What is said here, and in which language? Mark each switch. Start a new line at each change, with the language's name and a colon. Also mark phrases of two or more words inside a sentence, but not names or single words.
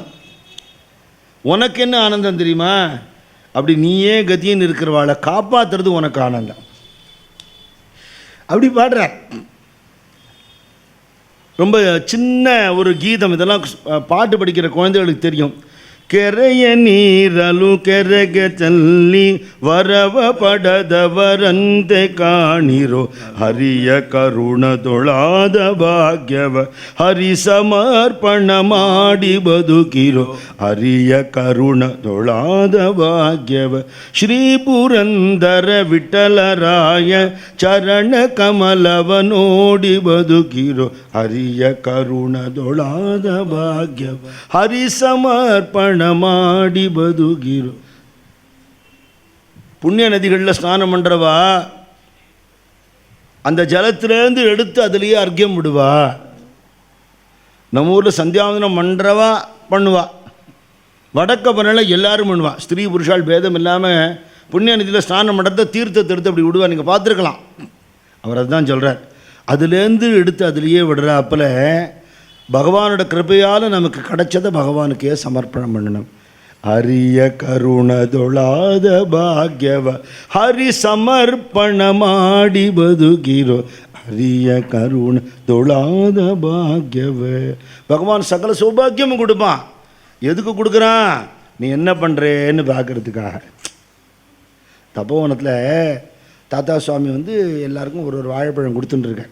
Tamil: உனக்கு என்ன ஆனந்தம் தெரியுமா? அப்படி நீயே கதின்னு இருக்கிறவாளை காப்பாற்றுறது உனக்கு ஆனந்தம். அப்படி பாடுற. ரொம்ப சின்ன ஒரு கீதம், இதெல்லாம் பாட்டு படிக்கிற குழந்தைகளுக்கு தெரியும்.
Kannada: ಕೆರೆಯ ನೀರಲು ಕೆರೆಗೆ ಚಲ್ಲಿ ವರವ ಪಡೆದವರಂತೆ ಕಾಣಿರೋ ಹರಿಯ ಕರುಣದೊಳಾದ ಭಾಗ್ಯವ ಹರಿ ಸಮರ್ಪಣ ಮಾಡಿ ಬದುಕಿರೋ ಹರಿಯ ಕರುಣದೊಳಾದ ಭಾಗ್ಯವ ಶ್ರೀ ಪುರಂದರ ವಿಠಲರಾಯ ಚರಣ ಕಮಲವ ನೋಡಿ ಬದುಕಿರೋ ಹರಿಯ ಕರುಣದೊಳಾದ ಭಾಗ್ಯವ ಹರಿ ಸಮರ್ಪಣ ಮಾಡಿ ಬದುಕಿರೋ.
Tamil: புண்ணிய நதிகளில் ஸ்நானம் பண்ணுறவா அந்த ஜலத்திலேருந்து எடுத்து அதுலேயே அர்க்கியம் விடுவா. நம்ம ஊரில் சந்தியாவந்தனம் பண்ணுறவா பண்ணுவா, வடக்க பண்ணல எல்லாரும் பண்ணுவா. ஸ்திரீ புருஷால் பேதம் இல்லாமல் புண்ணிய நதியில் ஸ்நானம் பண்ணுறத தீர்த்தத்தை எடுத்து அப்படி விடுவா. நீங்கள் பார்த்துருக்கலாம். அவர் அதுதான் சொல்கிறார். அதுலேருந்து எடுத்து அதுலேயே விடுற அப்பல பகவானோட கிருபையால் நமக்கு கிடைச்சதை பகவானுக்கே சமர்ப்பணம் பண்ணணும்.
Kannada: ಹರಿಯ ಕರುಣದೊಳಾದ ಭಾಗ್ಯವ ಹರಿ ಸಮರ್ಪಣ ಮಾಡಿ ಬದುಕಿರೋ ಹರಿಯ ಕರುಣದೊಳಾದ ಭಾಗ್ಯವ.
Tamil: பகவான் சகல சௌபாக்கியமும் கொடுப்பான். எதுக்கு கொடுக்குறான்? நீ என்ன பண்ணுறேன்னு பார்க்கறதுக்காக. தபோவனத்தில் தாத்தா சுவாமி எல்லாருக்கும் ஒரு வாழைப்பழம் கொடுத்துட்டுருக்கார்.